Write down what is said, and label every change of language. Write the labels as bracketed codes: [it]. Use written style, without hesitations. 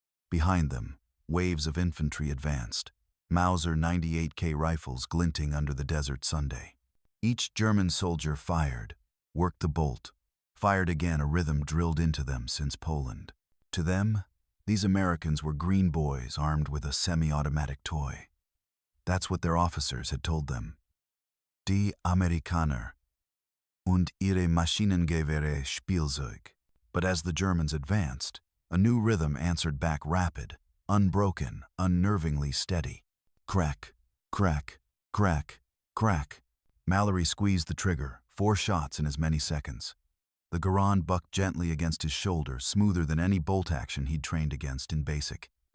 [en] Behind them, waves of infantry advanced, Mauser 98K rifles glinting under the desert Sunday. Each German soldier fired, worked the bolt, fired again, a rhythm drilled into them since Poland. To them, these Americans were green boys armed with a semi-automatic toy. That's what their officers had told them. [de] Die Amerikaner und ihre Maschinengewehre Spielzeug. [en] But as the Germans advanced, a new rhythm answered back, rapid, unbroken, unnervingly steady. Crack, crack, crack, crack. Mallory squeezed the trigger, 4 shots in as many seconds. The Garand bucked gently against his shoulder, smoother than any bolt action he'd trained against in basic.